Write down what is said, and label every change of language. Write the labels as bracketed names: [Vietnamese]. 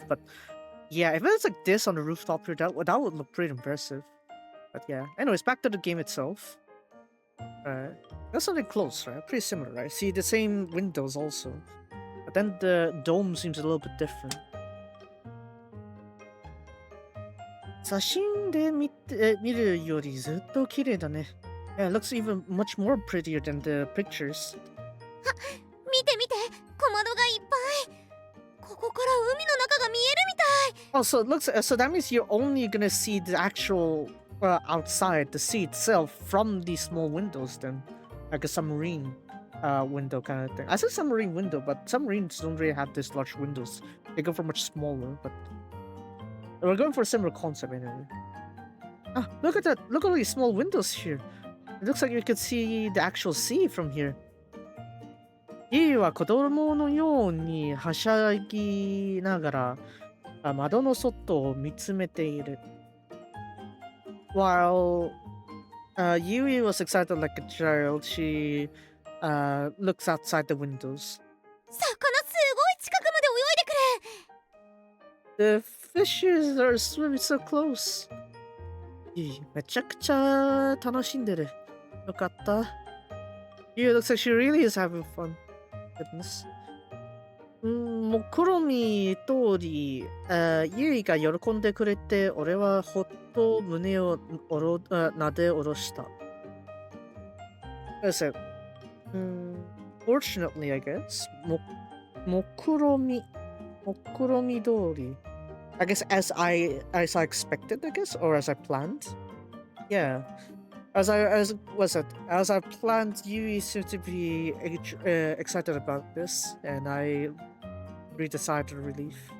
[English] But yeah, if it's like this on the rooftop here, that would look pretty impressive. But yeah, anyways, back to the game itself. That's something close, right? Pretty similar, right? See, the same windows also. But then the dome seems a little bit different. [Japanese] 写真で見るよりずっと綺麗だね。 [English] Yeah, it looks even much more prettier than the pictures. [Japanese] 見て見て、小窓がいっぱい。ここから海の中が見えるみたい。 [English] Oh, so it looks so that means you're only gonna see the actual outside, the sea itself from these small windows then, like a submarine window kind of thing. I said submarine window, but submarines don't really have this large windows. They go for much smaller, but we're going for a similar concept anyway. Ah, look at that! Look at all these small windows here. It looks like you can see the actual sea from here. [Japanese] ユイは子供のようにはしゃぎながら窓の外を見つめている。 [English] While Yui was excited like a child, she looks outside the windows. [Japanese] 魚すごい近くまで泳いでくる。 [English] The fishes are swimming so close. [Japanese] ユイ、めちゃくちゃ楽しんでる。よかった。 [English] Yui looks like she really is having fun. Goodness. [Japanese] 目論見通り、ユイが喜んでくれて、俺はほっと胸をなで下ろした。 [English] So, fortunately, I guess, [Japanese] 目論見通り。 [English] I guess as I expected, I guess, or as I planned. Yeah. As I planned, Yui seemed to be excited about this, and I breathed a sigh of relief.